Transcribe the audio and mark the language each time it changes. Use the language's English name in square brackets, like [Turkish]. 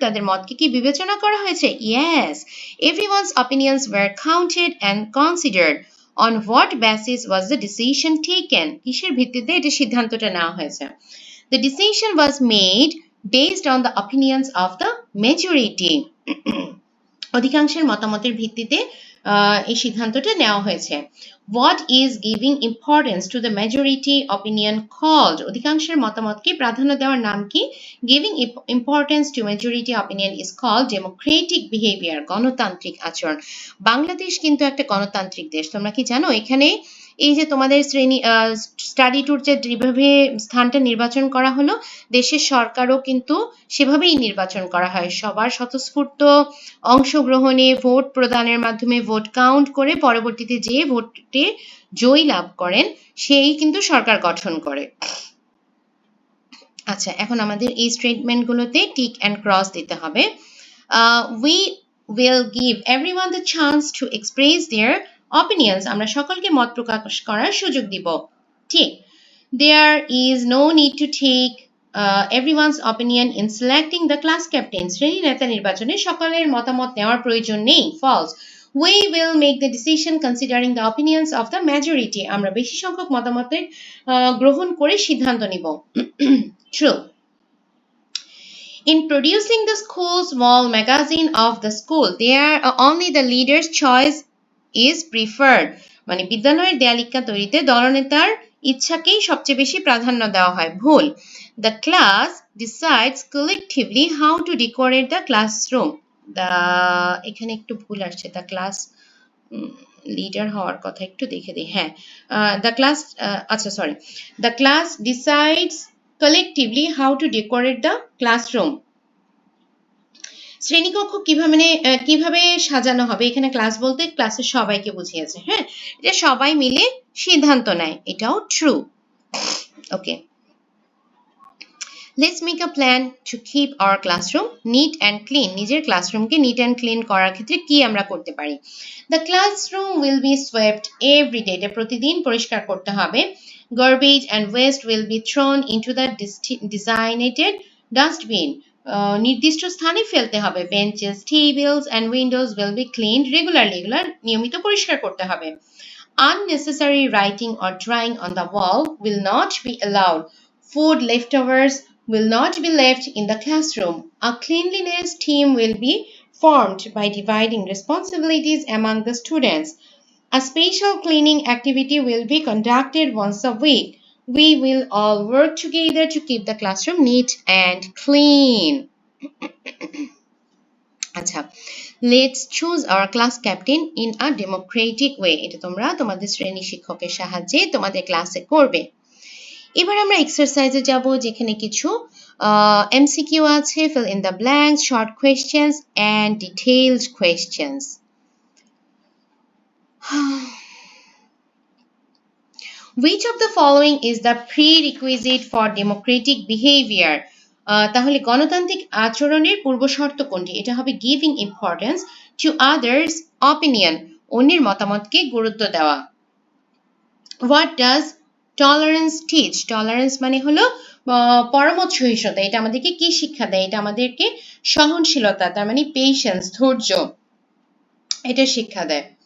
[Bangla] তাদের মতকে কি বিবেচনা করা হয়েছে? [English] Yes, everyone's opinions were counted and considered. On what basis was the decision taken? [Bangla] কিসের ভিত্তিতে এটা সিদ্ধান্তটা নেওয়া হয়েছে? [English] The decision was made based on the opinions of the majority. [Bangla] অধিকাংশের মতামতের ভিত্তিতে এই সিদ্ধান্তটা নেওয়া হয়েছে। [English] What is giving importance to the majority opinion called? [Bangla] অধিকাংশের মতামতকে প্রাধান্য দেওয়ার নাম কি? [English] Giving importance to majority opinion is called democratic behavior, [Bangla] গণতান্ত্রিক আচরণ। বাংলাদেশ কিন্তু একটা গণতান্ত্রিক দেশ, তোমরা কি জানো? এখানে এই যে তোমাদের স্টাডি ট্যুর যেভাবে স্থানটা নির্বাচন করা হলো, দেশের সরকারও কিন্তু সেভাবেই নির্বাচন করা হয়, সবার স্বতঃস্ফূর্ত অংশগ্রহণে ভোট প্রদানের মাধ্যমে ভোট কাউন্ট করে পরবর্তীতে যে ভোটে জয়ী লাভ করেন সেই কিন্তু সরকার গঠন করে। আচ্ছা, এখন আমাদের এই স্টেটমেন্টগুলোতে টিক অ্যান্ড ক্রস দিতে হবে। [English] We will give everyone the chance to express their opinions. [Bangla] আমরা সকলকে মত প্রকাশ করার সুযোগ দিব। ঠিক। [English] There is no need to take everyone's opinion in selecting the class captain. [Bangla] শ্রেণী নেতা নির্বাচনে সকলের মতামত নেওয়ার প্রয়োজন নেই। [English] False. We will make the decision considering the opinions of the majority. [Bangla] আমরা বেশি সংখ্যক মতামতের গ্রহণ করে সিদ্ধান্ত নিব। [English] True. In producing the school's wall magazine of the school, there only the leader's choice is preferred. [Bangla] মানে বিদ্যালয়ের দেয়ালিকা তৈরিতে দলনেতার ইচ্ছাকেই সবচেয়ে বেশি প্রাধান্য দেওয়া হয়। ভুল। [English] The class decides collectively how to decorate the classroom. [Bangla] এখানে একটু ভুল আসছে। [English] The class [Bangla] লিডার হওয়ার কথা একটু দেখে দিই। হ্যাঁ, [English] the class [Bangla] আচ্ছা sorry, [English] the class decides collectively how to decorate the classroom. [Bangla] শ্রেণীকক্ষ কিভাবে সাজানো হবে, এখানে ক্লাস বলতে ক্লাসের সবাইকে বুঝিয়েছে। হ্যাঁ, এটা সবাই মিলে সিদ্ধান্ত নেয়, এটাও true. [English] Okay, let's make a plan to keep our classroom neat and clean. [Bangla] নিজের ক্লাসরুমকে নিট অ্যান্ড ক্লিন করার ক্ষেত্রে কি আমরা করতে পারি? [English] The classroom will be swept every day. [Bangla] এটা প্রতিদিন পরিষ্কার করতে হবে। [English] Garbage and waste will be thrown into the designated dustbin. [Bangla] নির্দিষ্ট স্থানে ফেলতে হবে। [English] Benches, tables and windows will be cleaned regularly. [Bangla] এগুলো নিয়মিত পরিষ্কার করতে হবে। [English] Unnecessary writing or drawing on the wall will not be allowed. Food leftovers will not be left in the classroom. A cleanliness team will be formed by dividing responsibilities among the students. A special cleaning activity will be conducted once a week. We will all work together to keep the classroom neat and clean. আচ্ছা, let's choose our class captain in a democratic way. [Bangla] এটা তোমরা তোমাদের শ্রেণী শিক্ষকের সাহায্যে তোমাদের ক্লাসে করবে। এবার আমরা এক্সারসাইজে যাব, যেখানে কিছু এমসিকিউ আছে, [English] fill in the blanks, short questions and detailed questions. Which of the following is the prerequisite for democratic behavior? [Bangla] তাহলে গণতান্ত্রিক আচরণের পূর্বশর্ত কোনটি? এটা হবে [English] giving importance to others' opinion, [Bangla] অন্যের মতামতকে গুরুত্ব দেওয়া। [English] What does tolerance teach? [Bangla] Tolerance মানে হলো পরমত সহিষ্ণুতা। এটা আমাদেরকে কি শিক্ষা দেয়? এটা আমাদেরকে সহনশীলতা, তার মানে পেশেন্স, ধৈর্য, এটা শিক্ষা দেয়।